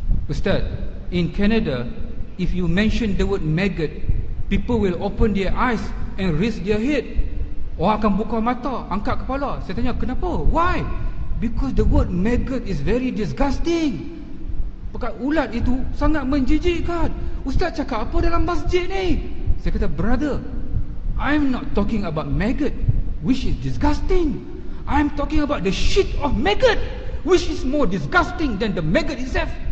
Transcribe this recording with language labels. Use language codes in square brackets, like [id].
[en] Ustaz, in Canada, if you mention the word maggot, people will open their eyes and raise their head. [ms] Orang akan buka mata, angkat kepala. Saya tanya, kenapa? Why? [en] Because the word maggot is very disgusting. [ms] Pekat ulat itu sangat menjijikkan. Ustaz cakap apa dalam masjid ni? Saya kata, [en] brother, I'm not talking about maggot, which is disgusting. I'm talking about the shit of maggot, which is more disgusting than the maggot itself.